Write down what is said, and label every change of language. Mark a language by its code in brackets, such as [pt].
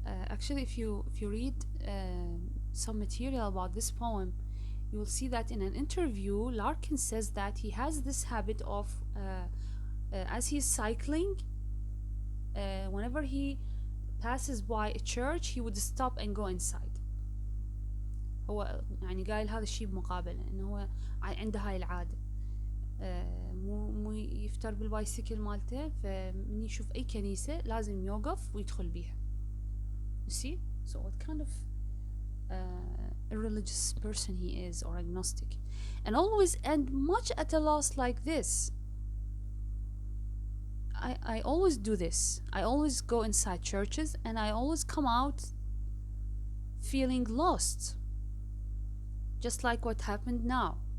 [en] Actually, if you read some material about this poem, you will see that in an interview, Larkin says that he has this habit of, as he's cycling, whenever he passes by a church, he would stop and go inside. [ar] هو يعني قايل هذا الشيء بمقابلة انه هو عنده هاي العادة. مو يفتر بالبايسكل مالته، فمن يشوف اي كنيسة لازم يوقف ويدخل بيها. [en] You see? So what kind of irreligious person he is, or agnostic, and always end much at a loss like this. I always do this. I always go inside churches and I always come out feeling lost, just like what happened now.